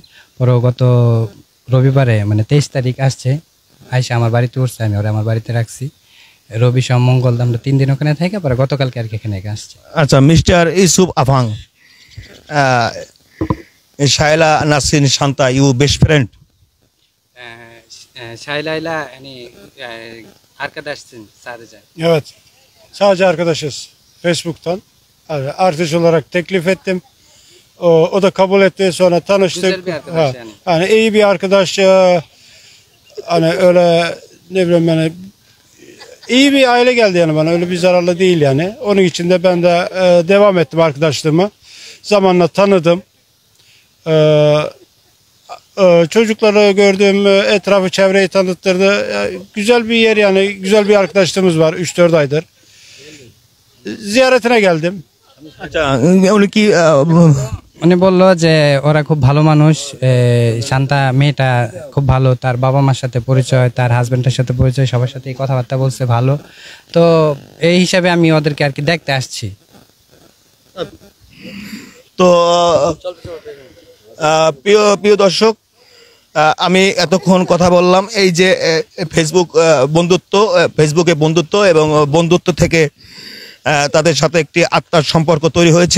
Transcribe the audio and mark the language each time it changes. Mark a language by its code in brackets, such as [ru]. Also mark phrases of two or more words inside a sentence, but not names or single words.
[bn] পরে গত রবিবারে মানে 23 তারিখ আসছে, আইসা আমার বাড়িতে উঠছে, আমি ওরা আমার বাড়িতে রাখছি। রবি সোম মঙ্গল আমরা 3 দিন ওখানে থেকে পরে গতকালকে আর কি এখানে আসছে। আচ্ছা, মিস্টার ইউসুফ আফাং, শায়লা নাসরিন শান্তা, [en] you best friend? [tr] Şaylayla hani arkadaşsın sadece. Evet. Sadece arkadaşız. Facebook'tan. Yani artış olarak teklif ettim. O da kabul etti. Sonra tanıştık. Güzel bir arkadaş yani. Yani iyi bir arkadaş. Hani öyle ne bileyim yani iyi bir aile geldi yani bana. Öyle bir zararlı değil yani. Onun için de ben de devam ettim arkadaşlığıma. Zamanla tanıdım. Çocukları gördüm, etrafı çevreyi tanıttırdı. Güzel bir yer yani, güzel bir arkadaşlığımız var 3-4 aydır. Ziyaretine geldim. [bn] আচ্ছা, উনি কি উনি বললো যে ওরা খুব ভালো মানুষ, শান্তা মেয়েটা খুব ভালো, তার বাবা মার সাথে পরিচয়, তার হাজবেন্ডের সাথে পরিচয়, সবার সাথে কথাবার্তা বলছে ভালো। তো এই হিসাবে আমি ওদেরকে আর কি দেখতে আসছি। তো প্রিয় দর্শক, আমি এতক্ষণ কথা বললাম এই যে ফেসবুকে বন্ধুত্ব এবং বন্ধুত্ব থেকে তাদের সাথে একটি আত্মার সম্পর্ক তৈরি হয়েছে।